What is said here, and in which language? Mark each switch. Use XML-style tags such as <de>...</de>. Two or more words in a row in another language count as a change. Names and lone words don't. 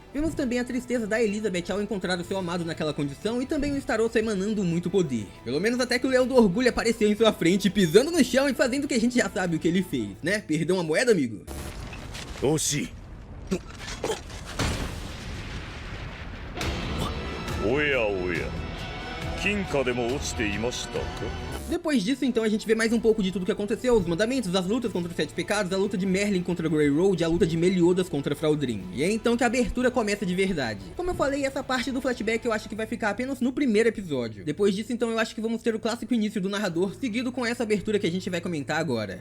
<pt>Vemos também a tristeza da Elizabeth ao encontrar o seu amado naquela condição e também o Starossa emanando muito poder. Pelo menos até que o Leão do Orgulho apareceu em sua frente, pisando no chão e fazendo o que a gente já sabe o que ele fez, né? Perdão a moeda, amigo?</pt> <ja>Oxi. おや、おや. 金貨でも落ちていましたか?</ja> <pt>Depois disso, então, a gente vê mais um pouco de tudo que aconteceu, os mandamentos, as lutas contra os 7 pecados, a luta de Merlin contra Grey Road, a luta de Meliodas contra Fraudrin. E é então que a abertura começa de verdade. Como eu falei, essa parte do flashback eu acho que vai ficar apenas no primeiro episódio. Depois disso, então, eu acho que vamos ter o clássico início do narrador, seguido com essa abertura que a gente vai comentar agora.</pt>